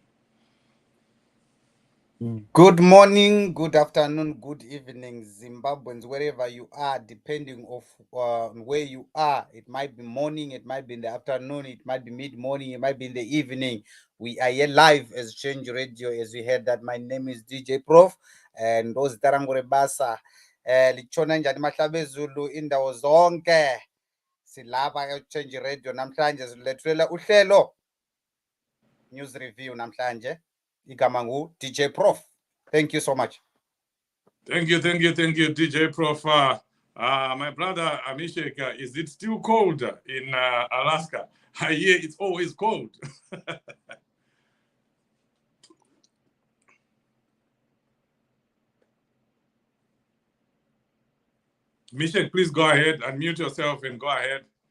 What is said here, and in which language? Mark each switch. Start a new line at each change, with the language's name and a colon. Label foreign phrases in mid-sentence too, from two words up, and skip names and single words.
English: Good morning, good afternoon, good evening, Zimbabweans, wherever you are, depending on where you are. It might be morning, it might be in the afternoon, it might be mid-morning, it might be in the evening. We are here live as Change Radio, as we heard that. My name is DJ Proof, and those
Shona: Tarangore Basa,
North Ndebele: Lichona njani mahlabezulu indawo zonke. Silapha Change Radio namhlanje silethwela uhlelo
English: news review
North Ndebele: namhlanje. Igama ngu
English: DJ Proof. Thank you so much. Thank you, DJ Proof. My brother Amishek, is it still cold in Alaska? I hear it's always cold. Mishek, please go ahead, unmute yourself and go ahead.